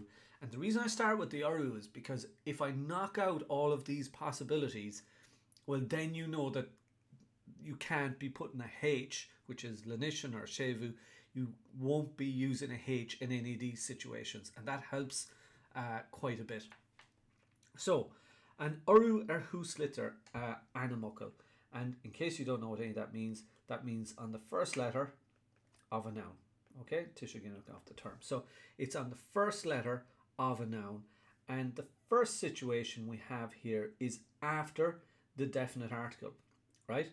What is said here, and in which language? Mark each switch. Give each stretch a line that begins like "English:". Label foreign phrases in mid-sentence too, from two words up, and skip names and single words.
English: And the reason I start with the urú is because if I knock out all of these possibilities, well, then you know that you can't be putting a H, which is Lanishan or Séimhiú. You won't be using a H in any of these situations, and that helps quite a bit. So,
Irish: an urú húslitar animokal.
English: And in case you don't know what any of that means on the first letter of a noun. Okay, Tishaginuk off the term. So it's on the first letter of a noun, and the first situation we have here is after the definite article, right?